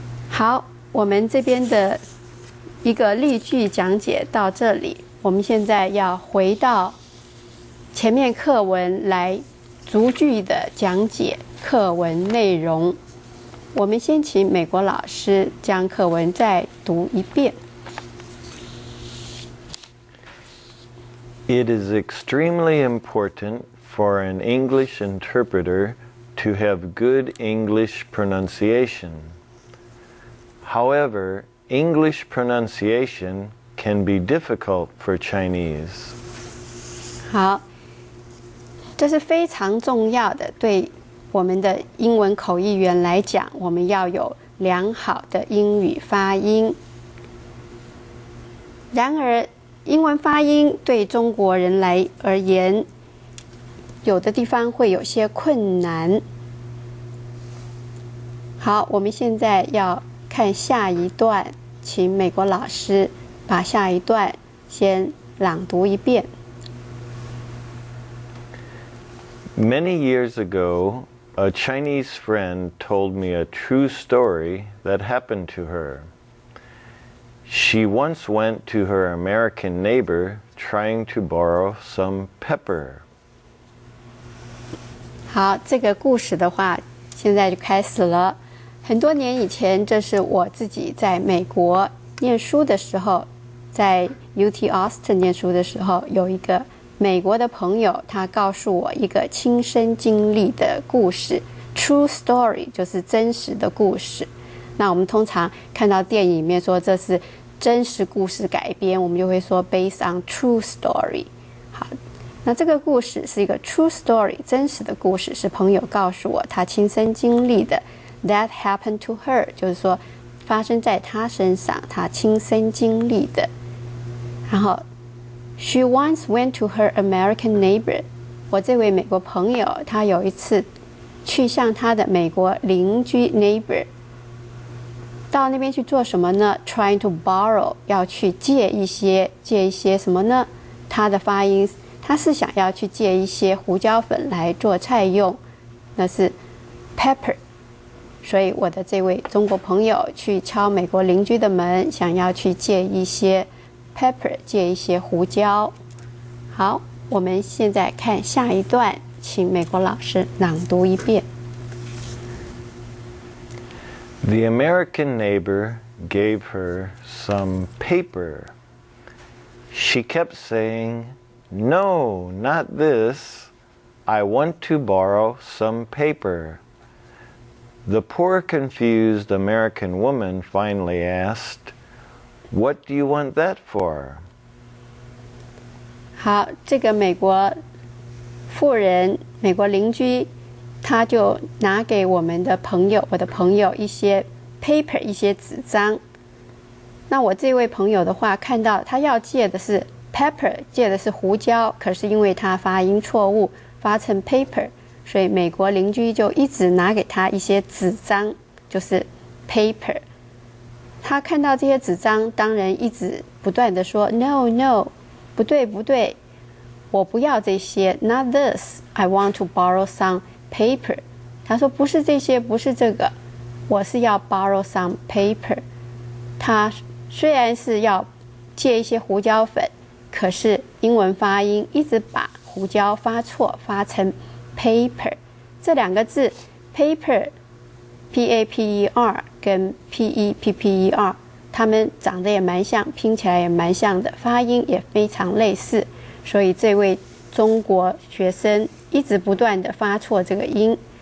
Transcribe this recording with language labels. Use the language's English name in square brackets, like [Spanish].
[Chinese] 好，我们这边的一个例句讲解到这里，我们现在要回到前面课文来逐句的讲解课文内容。我们先请美国老师将课文再读一遍。 [English] It is extremely important for an English interpreter to have good English pronunciation. However, English pronunciation can be difficult for Chinese. [Chinese] 好，这是非常重要的，对我们的英文口译员来讲，我们要有良好的英语发音。然而，英文发音对中国人而言，有的地方会有些困难。好，我们现在要看下一段，请美国老师把下一段先朗读一遍。 [English] Many years ago, a Chinese friend told me a true story that happened to her. She once went to her American neighbor trying to borrow some pepper. [Chinese] 好，这个故事的话，现在就开始了。很多年以前，这是我自己在美国念书的时候，在 UT Austin 念书的时候，有一个美国的朋友，他告诉我一个亲身经历的故事 ， [English] True story [Chinese] 就是真实的故事。那我们通常看到电影里面说这是真实故事改编，我们就会说 [English] based on true story。 [Chinese] 好，那这个故事是一个 [English] true story [Chinese] 真实的故事，是朋友告诉我他亲身经历的。 [English] That happened to her [Chinese] 就是说发生在他身上，他亲身经历的。 [English] 然后 She once went to her American neighbor。 [Chinese] 我这位美国朋友，他有一次去向他的美国邻居 neighbor， 到那边去做什么呢 ？ [English] Trying to borrow， [Chinese] 要去借一些什么呢？他的发音，他是想要去借一些胡椒粉来做菜用，那是 pepper。所以我的这位中国朋友去敲美国邻居的门，想要去借一些 pepper， 借一些胡椒。好，我们现在看下一段，请美国老师朗读一遍。 [English] The American neighbor gave her some paper. She kept saying, "No, not this. I want to borrow some paper."The poor, confused American woman finally asked, "What do you want that for?" [Chinese] 好，这个美国妇人、美国邻居，他就拿给我的朋友一些 paper， 一些纸张。那我这位朋友的话，看到他要借的是 pepper， 借的是胡椒，可是因为他发音错误，发成 paper。所以美国邻居就一直拿给他一些纸张，就是 paper。他看到这些纸张，当然一直不断的说 [English] "No, no， [Chinese] 不对，不对，我不要这些 ， [English] Not this. I want to borrow some paper." [Chinese] 他说不是这些，不是这个，我是要 [English] borrow some paper。 [Chinese] 他虽然是要借一些胡椒粉，可是英文发音一直把胡椒发错，发成paper。这两个字 paper P-A-P-E-R 跟 P-E-P-P-E-R 它们长得也蛮像，拼起来也蛮像的，发音也非常类似，所以这位中国学生一直不断的发错这个音。